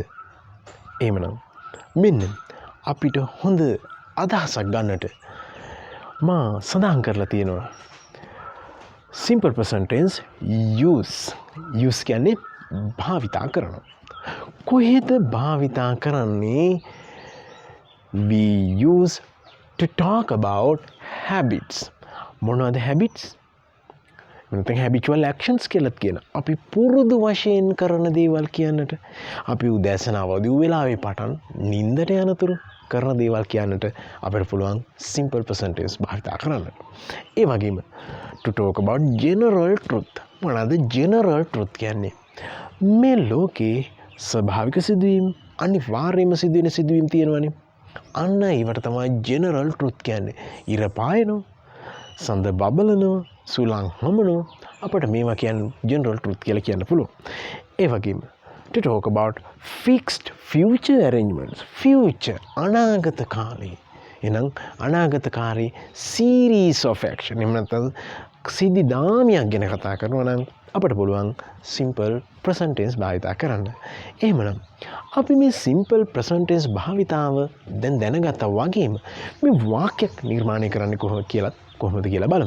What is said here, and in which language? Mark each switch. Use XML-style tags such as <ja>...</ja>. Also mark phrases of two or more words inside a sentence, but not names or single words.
<si>එහෙමනම් මෙන්න අපිට හොඳ අදහසක් ගන්නට මා සඳහන් කරලා තියෙනවා.</si> <en>simple present tense use</en> <si>කියන්නේ භාවිතා කරනවා. කොහෙද භාවිතා කරන්නේ?</si> <en>we use to talk about habits.</en> <si>මොනවද habits? නැත්නම්</si> <en>habitual actions</en> <si>කියලාත් කියන. අපි පුරුදු වශයෙන් කරන දේවල් කියන්නට, අපි උදෑසන අවදි වූ වෙලාවේ පටන් නිින්දට යනතුරු කරන දේවල් කියන්නට අපිට පුළුවන්</si> <en>simple present tense</en> <si>භාවිතා කරන්න. ඒ වගේම</si> <en>to talk about general truth.</en> <si>මොනවාද</si> <en>general truth</en> <si>කියන්නේ? මේ ලෝකේ ස්වභාවික සිදුවීම් අනිවාර්යයෙන්ම සිදුවෙන සිදුවීම් තියෙනවනේ. අන්න ඒවට තමයි</si> <en>general truth</en> <si>කියන්නේ. ඉර පායනවා, සඳ බබලනවා, සුළං හමනවා. අපිට මේවා කියන්නේ</si> <en>general truth</en> <si>කියලා කියන්න පුළුවන්. ඒ වගේම</si> <en>to talk about fixed future arrangements.</en> <si>future අනාගත කාලේ. එහෙනම් අනාගත කාලේ</si> <en>series of action.</en> <si>එහෙම නැත්නම් සිද්ධාමියක් ගැන කතා කරනවා නම් අපිට පුළුවන්</si> <en>simple present tense</en> <si>භාවිතා කරන්න. එහෙමනම් අපි මේ</si> <en>simple present tense</en> <si>භාවිතාව දැන් දැනගත්තා වගේම මේ වාක්‍යයක් නිර්මාණය කරන්නේ කොහොමද කියලා බලමු.</si>